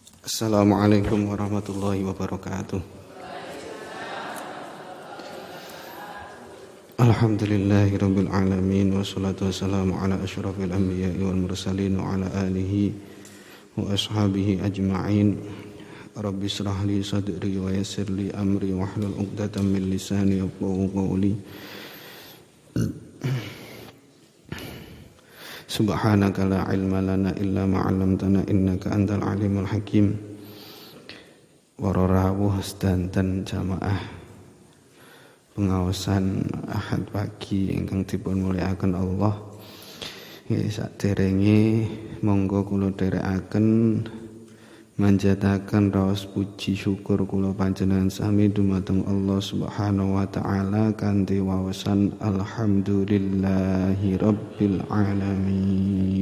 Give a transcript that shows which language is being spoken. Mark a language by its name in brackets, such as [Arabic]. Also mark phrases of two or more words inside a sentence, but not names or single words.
[Arabic] السلام عليكم ورحمة الله وبركاته الحمد لله رب العالمين والصلاة والسلام على أشرف الأنبياء والمرسلين وعلى آله وأصحابه أجمعين. رب اشرح لي صدري ويسر لي أمري واحلل عقدة من لساني يفقهوا قولي. سبحانك لا علم لنا إلا ما علمتنا إنك أنت العليم الحكيم. [Javanese] Wararawuh sedanten jamaah pengawasan Ahad pagi ingkang dipun mulyakaken Allah. Nggih saderenge monggo kula dherekaken manjataken raos puji syukur kula panjenengan sami dumateng [Arabic] الله سبحانه وتعالى [Javanese] kanthi waosan [Arabic] الحمد لله رب العالمين.